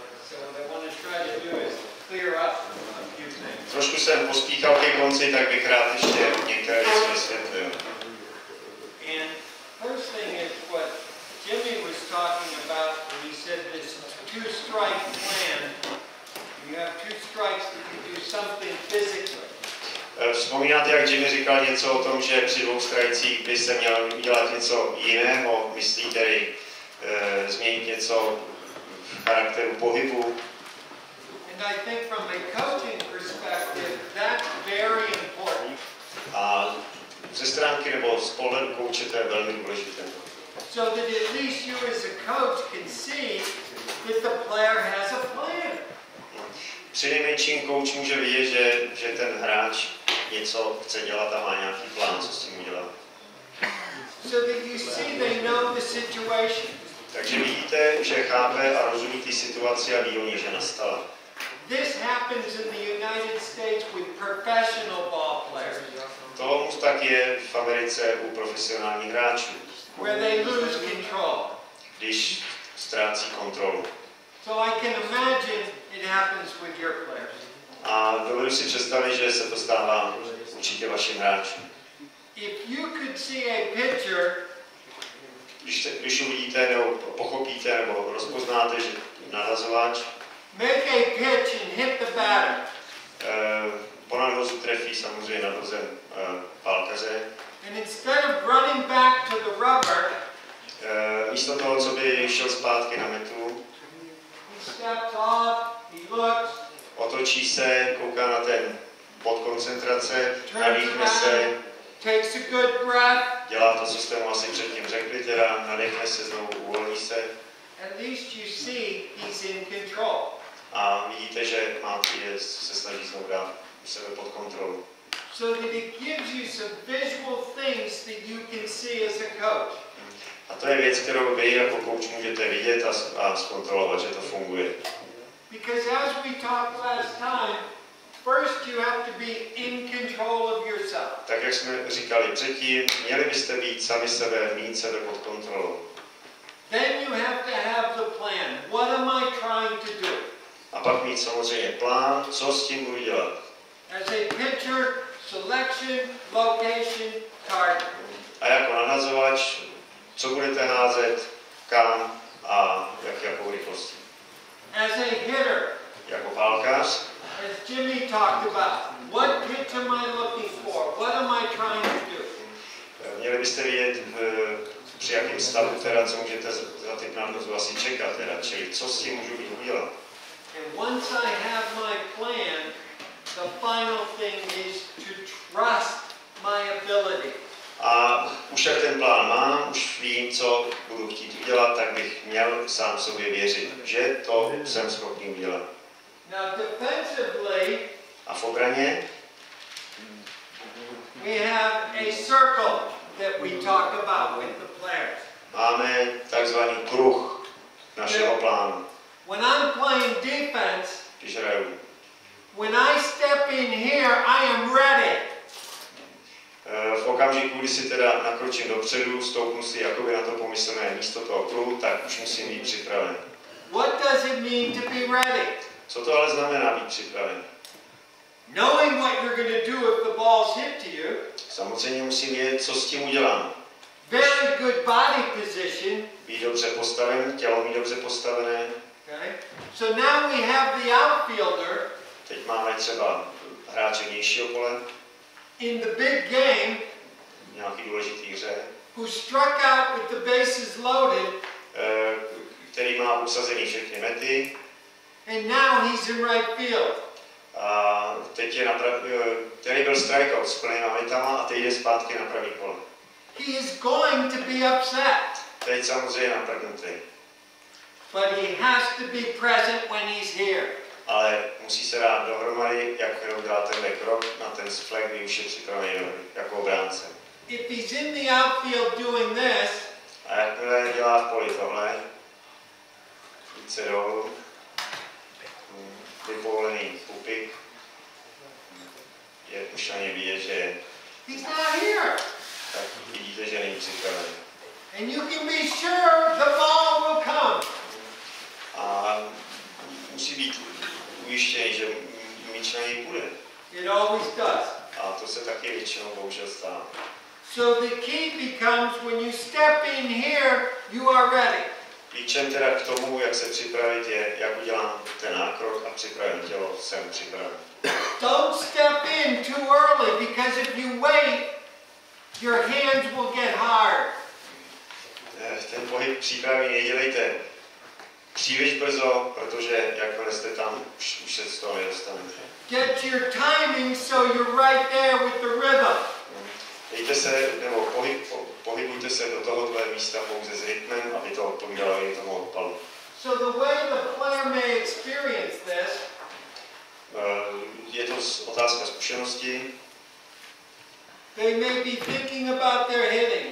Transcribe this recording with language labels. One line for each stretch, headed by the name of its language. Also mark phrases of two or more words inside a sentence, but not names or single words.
Czech: Trošku jsem pospíchal ke konci, tak bych rád ještě některé věci vysvětlil.
English: First thing is what Jimmy was talking about when he said this two-strike plan. You have two strikes that you do something physically.
Czech: Vzpomínáte, jak Jimmy říkal něco o tom, že při dvou strajcích by se měl udělat něco jiného, myslí tedy změnit něco v charakteru pohybu.
English: And I think from a coaching perspective, that's very important.
Czech: A ze stránky nebo z pohledu kouče to je velmi důležité.
English: So that at least you as a coach can see that the player has a plan.
Czech: Přinejmenším kouč může vidět, že ten hráč něco chce dělat a má nějaký plán, co s tím udělat.
English: So that you see they know the situation.
Czech: Takže vidíte, že chápe a rozumí ty situaci a ví o ní, že nastala.
English: This happens in the United States with professional ball players.
Czech: To tak je v Americe u profesionálních hráčů.
English: Where they lose control.
Czech: Když ztrácí kontrolu.
English: So I can imagine it happens with your players.
Czech: A dovedu si představit, že se to stává určitě vašim hráčům.
English: If you could see a pitcher,
Czech: když uvidíte nebo pochopíte nebo rozpoznáte, že nahazovač
English: make a pitch and hit the batter.
Czech: Po nadhozu trefí samozřejmě nadhozem pálkaře.
English: And instead of running back to the rubber,
Czech: místo toho, co by šel zpátky na metu,
English: he steps off, he looks,
Czech: otočí se, kouká na ten bod koncentrace, nadýchne se,
English: takes a good breath,
Czech: dělá to, co jste mu asi předtím řekli, teda nadechne se, znovu uvolní se.
English: At least you see he's in control.
Czech: A vidíte, že se snaží znovu dát sebe pod kontrolu.
English: So that it gives you some visual things that you can see as a coach.
Czech: A to je věc, kterou vy jako coach můžete vidět a zkontrolovat, že to funguje.
English: Because as we talked last time, first you have to be in control of yourself.
Czech: Tak jak jsme říkali předtím, měli byste být sami sebe, mít sebe pod kontrolou.
English: Then you have to have the plan. What am I trying to do?
Czech: A pak mít samozřejmě plán, co s tím budu dělat.
English: As a pitcher, selection, location, target.
Czech: A jako nadhazovač, co budete házet, kam a jakou rychlostí.
English: As a hitter,
Czech: jako pálkař,
English: as Jimmy talked about, what pitch am I looking for? What am I trying to do?
Czech: Měli byste vědět, při jakém stavu teda, co můžete za typ nadhozu asi čekat, teda, čili co s tím můžu udělat.
English: And once I have my plan, the final thing is to trust my ability.
Czech: A už jak ten plán mám, už vím, co budu chtít udělat, tak bych měl sám sobě věřit, že to jsem schopný udělat.
English: Now defensively,
Czech: a v obraně
English: we have a circle that we talk about with the players.
Czech: Máme takzvaný kruh našeho plánu.
English: When I'm playing defense,
Czech: když hraju,
English: when I step in here, I am ready.
Czech: V okamžiku, kdy si teda nakročím dopředu, stoupnu si jakoby na to pomyslné místo toho kruhu, tak už musím být připraven.
English: What does it mean to be ready?
Czech: Co to ale znamená být připraven?
English: Knowing what you're going to do if the ball's hit to you.
Czech: Samozřejmě musím vědět, co s tím udělám.
English: Very good body position.
Czech: Být dobře postaven, tělo mít dobře postavené.
English: Okay. So now we have the outfielder.
Czech: Teď máme třeba hráče vnějšího pole.
English: In the big game.
Czech: Nějaký důležitý hře.
English: Who struck out with the bases loaded.
Czech: Který má obsazený všechny mety.
English: And now he's in right field.
Czech: A teď je který byl strikeout s plnýma metama a teď jde zpátky na pravý pole.
English: He is going to be upset.
Czech: Teď samozřejmě naprdnutý.
English: But he has to be present when he's here.
Czech: Ale musí se dát dohromady, jak udělá tenhle krok na ten flag, kdy už je připravený jako obránce.
English: If he's in the outfield doing this,
Czech: a jakmile dělá v poli tohle, jít se dolů, vypovolený pupik, je už na ně vidět, že
English: he's not here.
Czech: Tak vidíte, že není připravený.
English: And you can be sure the ball will come.
Czech: A musí být ujištěný, že míč na něj půjde.
English: It always does.
Czech: A to se taky většinou bohužel stává.
English: So the key becomes when you step in here, you are ready.
Czech: Klíčem teda k tomu, jak se připravit, je, jak udělám ten nákrok a připravím tělo, jsem připraven.
English: Don't step in too early, because if you wait, your hands will get hard.
Czech: Ten pohyb přípravy nedělejte příliš brzo, protože jakmile jste tam, už se z toho nedostanete.
English: Get your timing so you're right there with the rhythm.
Czech: Dejte se, nebo pohybujte se do tohohle místa pouze s rytmem, aby to odpovídalo i tomu odpalu.
English: So the way the player may experience this,
Czech: je to otázka zkušenosti.
English: they may be thinking about their hitting.